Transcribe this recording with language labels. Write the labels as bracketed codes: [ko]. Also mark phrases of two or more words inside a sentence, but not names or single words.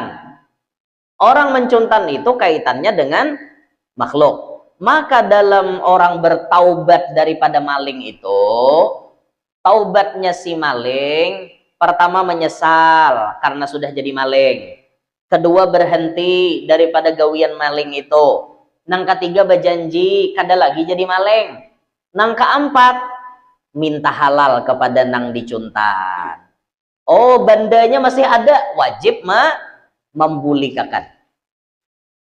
[bjn] Orang mencuntan itu kaitannya dengan makhluk. [id] Maka dalam orang bertaubat daripada maling itu, taubatnya si maling, pertama menyesal karena sudah jadi maling. Kedua, berhenti daripada gawian maling itu. [bjn] Nang ketiga, berjanji kada lagi jadi maling. Nang keempat, minta halal kepada nang dicuntan. Oh, bandanya masih ada, wajib membulikakan.